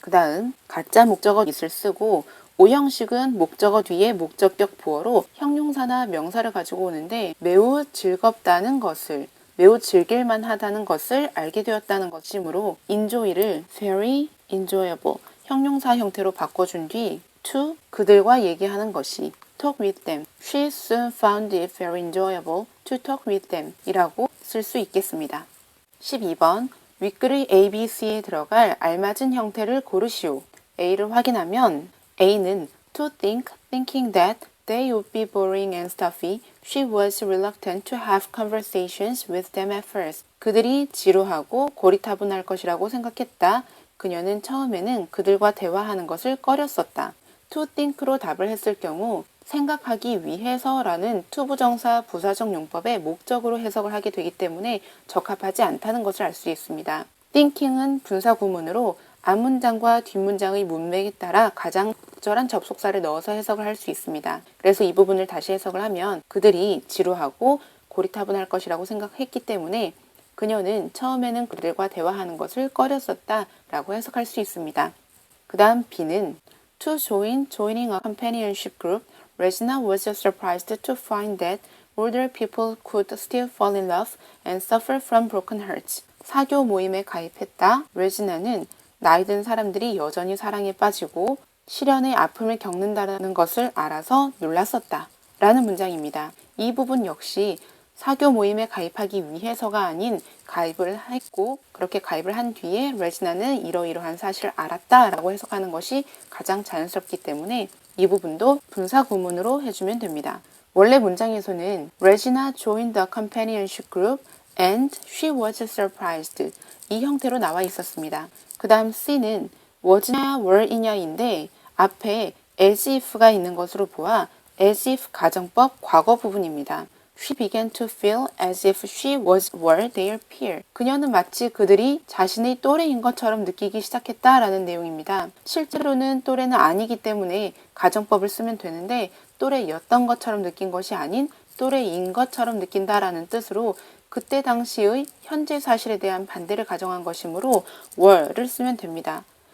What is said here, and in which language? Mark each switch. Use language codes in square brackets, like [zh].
[ko] 그 다음 가짜 목적어 it을 쓰고 오형식은 목적어 뒤에 목적격 보어로 형용사나 명사를 가지고 오는데 매우 즐겁다는 것을 매우 즐길만 하다는 것을 알게 되었다는 것이므로 enjoy를 [en] very enjoyable [ko] 형용사 형태로 바꿔준 뒤 to 그들과 얘기하는 것이 [en] talk with them. She soon found it very enjoyable to talk with them [ko] 이라고 쓸 수 있겠습니다. 12번 윗글의 A, B, C에 들어갈 알맞은 형태를 고르시오. A를 확인하면 A는 [en] to think, thinking that they would be boring and stuffy. She was reluctant to have conversations with them at first. [ko] 그들이 지루하고 고리타분할 것이라고 생각했다. 그녀는 처음에는 그들과 대화하는 것을 꺼렸었다. to think로 답을 했을 경우 생각하기 위해서라는 to 부정사 부사적 용법의 목적으로 해석을 하게 되기 때문에 적합하지 않다는 것을 알 수 있습니다. thinking은 분사 구문으로 앞문장과 뒷문장의 문맥에 따라 가장 적절한 접속사를 넣어서 해석을 할 수 있습니다. 그래서 이 부분을 다시 해석을 하면 그들이 지루하고 고리타분할 것이라고 생각했기 때문에 그녀는 처음에는 그들과 대화하는 것을 꺼렸었다 라고 해석할 수 있습니다. 그 다음 B는 [en] To joining a companionship group, Regina was surprised to find that older people could still fall in love and suffer from broken hearts. [ko] 사교 모임에 가입했다. 레지나는 나이 든 사람들이 여전히 사랑에 빠지고 시련의 아픔을 겪는다는 것을 알아서 놀랐었다. 라는 문장입니다. 이 부분 역시 사교 모임에 가입하기 위해서가 아닌 가입을 했고 그렇게 가입을 한 뒤에 레지나는 이러이러한 사실을 알았다 라고 해석하는 것이 가장 자연스럽기 때문에 이 부분도 분사 구문으로 해주면 됩니다. 원래 문장에서는 [en] Regina joined the companionship group and she was surprised [ko] 이 형태로 나와 있었습니다. 그 다음 C는 was냐 were이냐인데 앞에 as if가 있는 것으로 보아 as if 가정법 과거 부분입니다. [en] She began to feel as if she were their peer. [ko] 그녀는 마치 그들이 자신의 또래인 것처럼 느끼기 시작했다라는 내용입니다. 실제로는 또래는 아니기 때문에 가정법을 쓰면 되는데 또래였던 것처럼 느낀 것이 아닌 또래인 것처럼 느낀다라는 뜻으로 그때 당시의 현재 사실에 대한 반대를 가정한 것이므로 were를 쓰면 됩니다.